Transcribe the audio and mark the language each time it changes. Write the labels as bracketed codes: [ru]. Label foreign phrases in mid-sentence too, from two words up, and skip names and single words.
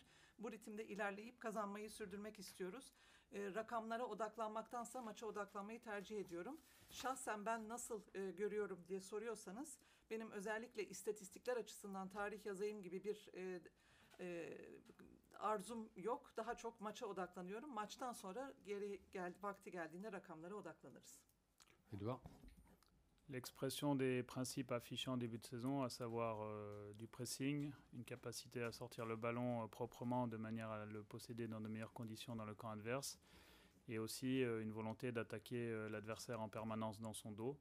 [tr] Bu ritimde ilerleyip kazanmayı sürdürmek istiyoruz. Rakamlara odaklanmaktansa maça odaklanmayı tercih ediyorum. Şahsen ben nasıl görüyorum diye soruyorsanız, benim özellikle istatistikler açısından tarih yazayım gibi bir arzum yok. Daha çok maça odaklanıyorum. Maçtan sonra vakti geldiğinde rakamlara odaklanırız. Edouard? [fr] L'expression des principes affichés en début de saison, à savoir du pressing, une capacité à sortir le ballon proprement de manière à le posséder dans de meilleures conditions dans le camp adverse, et aussi une volonté d'attaquer l'adversaire en permanence dans son dos.